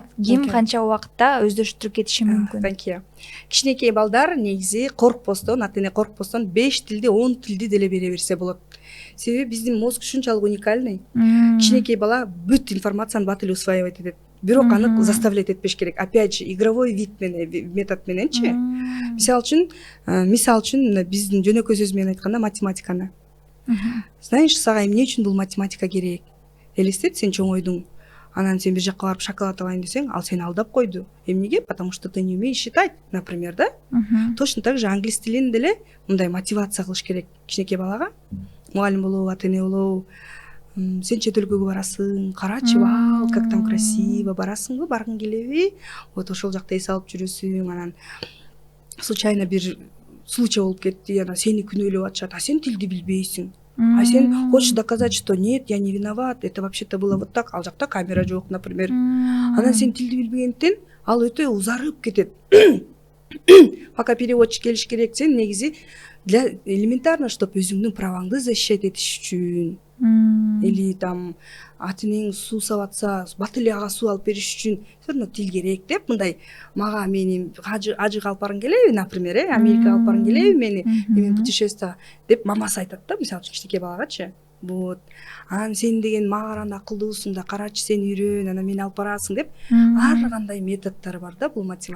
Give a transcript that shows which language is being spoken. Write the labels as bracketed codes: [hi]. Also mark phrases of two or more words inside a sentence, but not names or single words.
[ky] Ким канча убакытта өздөштүрүп кетиши мүмкүн? Кичинекей балдар негизи коркпостон, ата эне коркпостон 5 тилди, 10 тилди деле бере берсе болот. Себеби биздин мозг ушунчалык уникальный. Кичинекей бала бүт информацияны бат эле усваивать этет. Бирок аны заставлять этпеш керек. [ru] Опять же, игровой метод мененчи. [ky] Мисалы үчүн биздин жөнөкөй сөз менен айтканда математиканы. Знаешь, сага эмне үчүн бул математика керек? Элестет, сен чоңойдуң. Анан сен бир жакка барып шоколад алайын десең, ал сени алдап койду. Эмнеге? [ru] Потому что ты не умеешь считать, например, да? [ky] Точно так же англис тилин деле мындай мотивация кылыш керек кичинекей балага. Мугалим болобу, ата эне болобу. Сен чет өлкөгө барасың, карачы, [ru] вау, как там красиво, [ky] барасыңбы, баргың келеби? Вот ошол жакта эс алып жүрөсүң, анан случайно бир случай болуп кетти, анан сени күнөөлөп атышат, а сен тилди билбейсиң. [ru] А сен хочешь доказать, что нет, я не виноват, это вообще-то было вот так, [ky] ал жакта камера жок, например. Анан сен тилди билбегенден ал өтө узарып кетет. [ru] Пока переводчик [ky] келиш керек, сен негизи [ru] для элементарно, чтобы [ky] өзүңдүн праваңды защищать этиш үчүн. [ru] Или там [ky] ата энең суу сап атса, бат эле ага суу алып бериш үчүн [ru] все равно [ky] тил керек деп, мындай мага мени ажыга алып баргың келеби, например, Америкага алып баргың келеби мени, мен путешествие деп мамасы айтат да, мисалы үчүн кичинекей балагачы. Вот. Анан сен деген мага караганда акылдуусуң да, карачы сен үйрөн, анан мени алып барасың деп ар кандай методдору бар да бул математика.